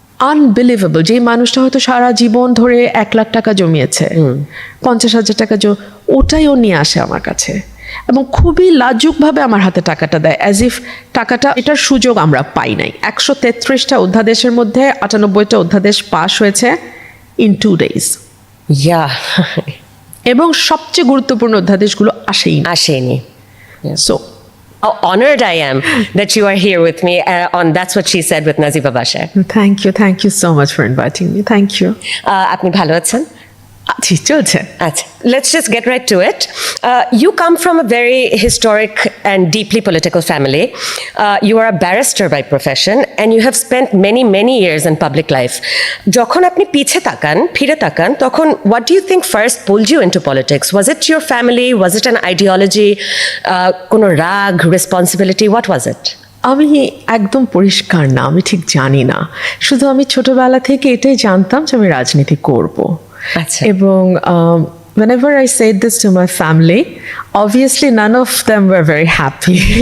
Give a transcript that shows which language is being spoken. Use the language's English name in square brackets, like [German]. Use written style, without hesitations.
[Bangla] Unbelievable, যে মানুষটা হয়তো সারা জীবন ধরে 1 লাখ টাকা জমিয়েছে, 50,000 টাকা ওটাই ও নিয়ে আসে আমার কাছে এবং খুবই লাজুকভাবে আমার হাতে টাকাটা দেয়, [English] as if [Bangla] টাকাটা এটার সুযোগ আমরা পাই নাই। 133টা অধ্যাদেশের মধ্যে 98টা অধ্যাদেশ পাশ হয়েছে [English] in 2 days, yeah [Bangla] এবং সবচেয়ে গুরুত্বপূর্ণ অধ্যাদেশগুলো আসেনি। So [English] How honored I am that you are here with me on That's What She Said with Naziba Bashar. Thank you so much for inviting me. Thank you. [Bangla] আপনি ভালো আছেন? আচ্ছা, চলছে। [English] আচ্ছা, let's just get right to it. You come from a very historic and deeply political family. You are a barrister by profession and you have spent many years in public life. [Bangla] যখন আপনি ফিরে তাকান, তখন [English] what do you think first pulled you into politics? Was it your family? Was it an ideology? [Bangla] কোনো রাগ, responsibility? [English] What was it? [Bangla] আমি একদম পরিষ্কার না, আমি ঠিক জানি না। শুধু আমি ছোটবেলা থেকে এটাই জানতাম যে আমি রাজনীতি করব। আচ্ছা। [English] এবং whenever I said this to my family, obviously none of them were very happy.